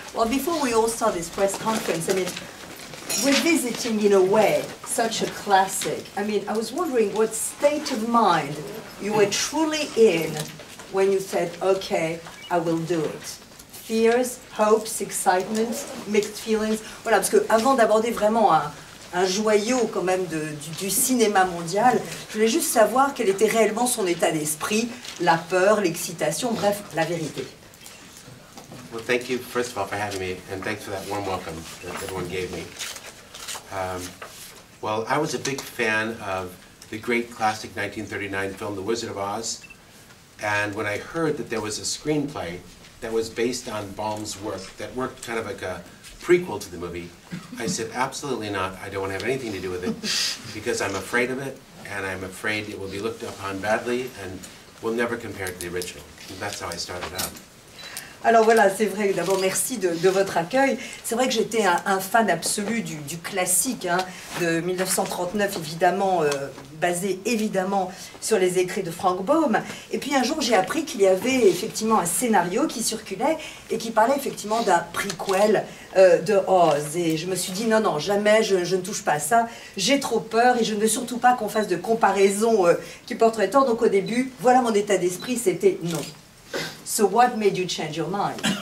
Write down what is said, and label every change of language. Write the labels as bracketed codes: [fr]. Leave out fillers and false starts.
[en] Well, before we all start this press conference, I mean, revisiting in a way such a classic. I mean, I was wondering what state of mind you were truly in when you said, okay, I will do it. Fears, hopes, excitement, mixed feelings. [fr] Voilà, parce que avant d'aborder vraiment un joyau quand même du cinéma mondial, je voulais juste savoir quel était réellement son état d'esprit, la peur, l'excitation, bref, la vérité. [en] Well, thank you, first of all, for having me, and thanks for that warm welcome that everyone gave me. Well, I was a big fan of the great classic 1939 film, The Wizard of Oz, and when I heard that there was a screenplay that was based on Baum's work, that worked kind of like a prequel to the movie, I said, absolutely not, I don't want to have anything to do with it, because I'm afraid of it, and I'm afraid it will be looked upon badly, and will never compare to the original. And that's how I started out. [fr] Alors voilà, c'est vrai, d'abord merci de votre accueil. C'est vrai que j'étais un fan absolu du classique hein, de 1939, évidemment, basé évidemment sur les écrits de Frank Baum. Et puis un jour, j'ai appris qu'il y avait effectivement un scénario qui circulait et qui parlait effectivement d'un prequel de Oz. Et je me suis dit, non, non, jamais, je ne touche pas à ça. J'ai trop peur et je ne veux surtout pas qu'on fasse de comparaison qui porterait tort. Donc au début, voilà mon état d'esprit, c'était non. [en] So what made you change your mind?